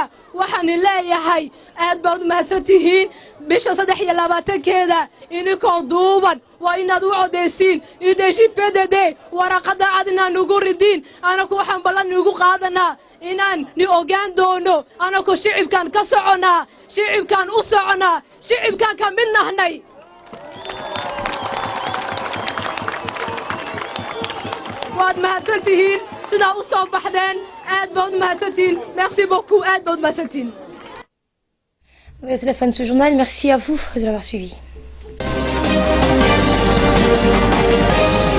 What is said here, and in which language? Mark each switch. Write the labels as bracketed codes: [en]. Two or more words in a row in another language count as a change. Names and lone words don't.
[so] waxaan leeyahay aad baad mahadsantihiin bisha 23keeda inikoo duuban waa inaad u codeysiin UDJ-PDD waraqada adna nugu ridin anaku waxaan ballan ugu qaadanaa inaan ni ogaan doono anaku shicibkan ka soconaa shicibkan u soconaa shicibkan ka mid nahnay waad mahadsantihiin sidaa u soo baxdeen aad baad mahadsantihiin [fr] merci beaucoup [so] aad baad mahadsantihiin [fr] C'est la fin de ce journal. Merci à vous de l'avoir suivi.